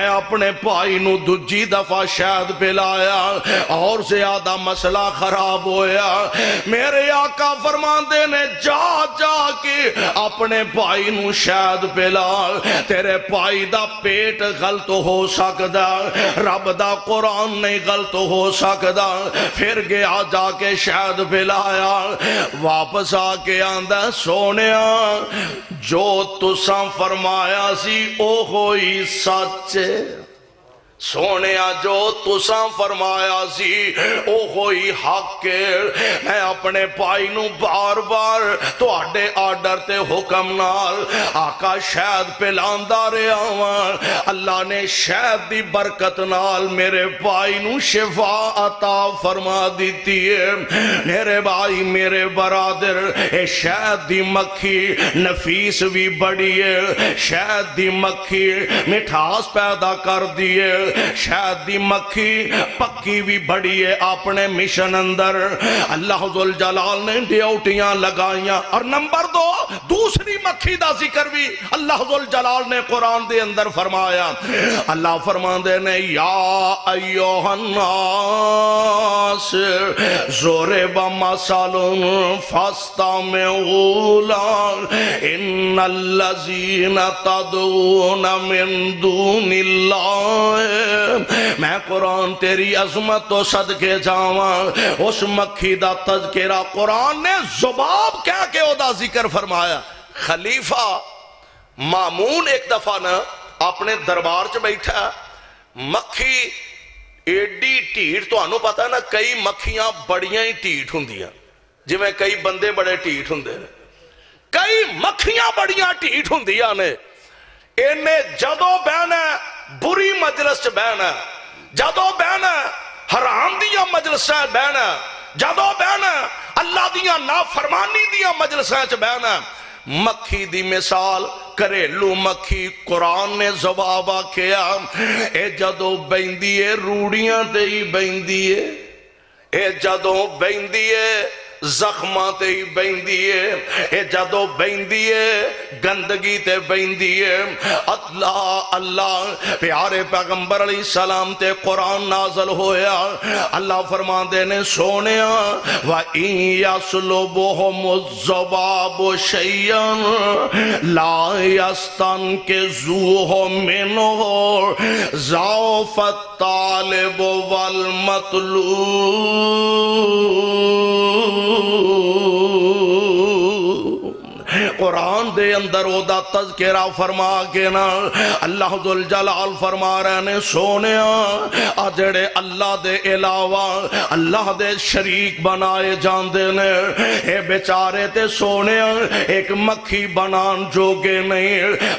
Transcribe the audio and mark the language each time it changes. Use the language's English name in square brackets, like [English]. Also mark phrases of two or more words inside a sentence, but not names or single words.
[Punjabi] اپنے بھائی نو دجی دفعہ شہد پلایا اور زیادہ مسئلہ خراب ہویا میرے آقا فرماندے نے جا جا کے اپنے بھائی نو شہد پلا تیرے بھائی دا پیٹ غلط ہو سکدا رب دا قرآن نہیں غلط ہو سکدا پھر گیا جا کے شہد پلایا واپس آ کے آندہ سونیا جو تساں فرمایا سی او ہوئی سچ سونے جو تساں فرمایا سی او ہوئی حق ہے۔ میں اپنے پائی نو بار بار تو آڈے آڈر تے حکم نال آقا شہد پلاندا رہا ہوں، اللہ نے شہد دی برکت نال میرے پائی نو شفا عطا فرما دیتی ہے۔ میرے بھائی میرے برادر، اے شہد دی مکھی نفیس بھی بڑی ہے، شہد دی مکھی مٹھاس پیدا کر دیے، شہد دی مکھی پکی بھی بڑی ہے۔ اپنے مشن اندر اللہ ذوالجلال نے ڈیوٹیاں لگائیاں۔ اور نمبر 2 دوسری مکھی دا ذکر بھی اللہ ذوالجلال نے قرآن دے اندر فرمایا۔ اللہ فرماندے نے [Arabic] یا ایوہ الناس ضرب مثل فاستمعوا له ان الذین تدعون من دون اللہ۔ [Punjabi] میں قرآن تیری عظمت تو صدقے جاواں، اس مکھی دا تذکرہ قرآن نے زباب کہہ کے او دا ذکر فرمایا۔ خلیفہ مامون ایک دفعہ نا اپنے دربار چ بیٹھا، مکھی ایڈی ٹھیٹ، تو انہوں پتا ہے نا کئی مکھیاں بڑیاں ہی ٹھیٹ ہوندیاں، جو میں کئی بندے بڑے ٹھیٹ ہوندے ہیں، کئی مکھیاں بڑیاں ٹھیٹ ہوندیاں نے۔ انہیں جدو بہنا بری مجلس چ بہنا، جدو بہنا حرام دیاں مجلسیں بہنا، جدو بہنا اللہ دیاں نافرمانی دیاں مجلسیں چ بہنا۔ مکھی دی مثال گھریلو مکھی قرآن نے زبابہ کیا، اے جدو بیندیے روڑیاں تے ہی بیندیے، اے جدو بیندیے زخماں تے ہی بیندیے، اے جدو بیندیے گندگی تے بیندیے۔ اللہ اللہ پیارے پیغمبر علیہ السلام تے قرآن نازل ہویا۔ اللہ فرماندے نے سونیا [Arabic] وَإِن يَسْلُبْهُمُ الذُّبَابُ شَيْئًا لَا يَسْتَنْقِذُوهُ مِنْهُ ضَعْفَ الطَّالِبِ وَالْمَطْلُوبِ۔ [Punjabi] قرآن دے اندر او دا تذکرہ فرما کے نا اللہ ذوالجلال فرما رہے نے سونیا آجڑے اللہ دے علاوہ اللہ دے شریک بنائے جاندے نے، اے بیچارے تے سونیا ایک مکھی بنان جوگے نہیں۔